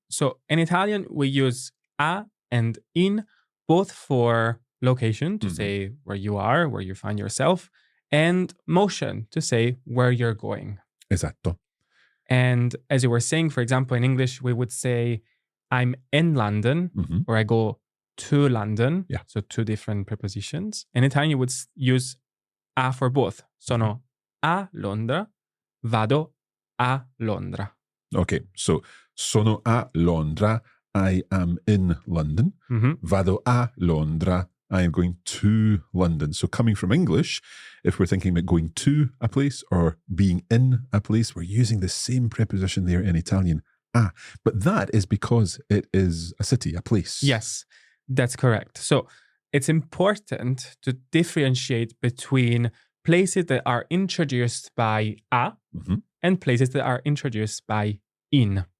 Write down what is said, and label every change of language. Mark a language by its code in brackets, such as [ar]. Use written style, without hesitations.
[en] So in Italian, we use a and in both for location to say where you are, where you find yourself, and motion to say where you're going. [it] Esatto. [en] And as you were saying, for example, in English, we would say, I'm in London, or I go to London. Yeah. So two different prepositions. In Italian, you would use a for both. [it] Sono a Londra, vado a Londra. [en] Okay, so [it] sono a Londra, [en] I am in London. [it] Vado a Londra, [en] I am going to London. So coming from English, if we're thinking about going to a place or being in a place, we're using the same preposition there in Italian, a. But that is because it is a city, a place. Yes, that's correct. So it's important to differentiate between places that are introduced by a and places that are introduced by in.